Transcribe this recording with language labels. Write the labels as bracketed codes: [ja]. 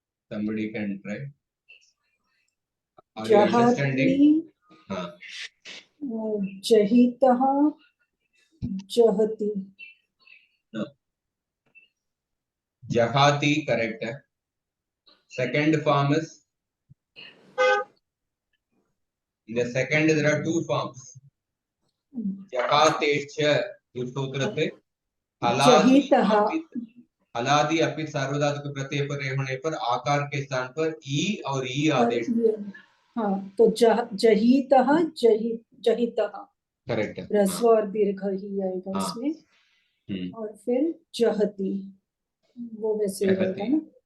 [en] Somebody can try. Are you understanding? हाँ, [sa] जहितः जहति, [hi] जहाती correct है। [en] Second form is, in the second there are two forms, जहातेश्च [hi] इस सूत्र से [sa] जहितः, [hi] हलादि अपित सार्वधातुक प्रत्यय पर होने पर आकार के स्थान पर ई और ई आदेश, हाँ, तो जहितः जहितः करेक्ट है, ह्रस्व और दीर्घ ही आएगा इसमें। और फिर जहति, वो वैसे रहेगा ना।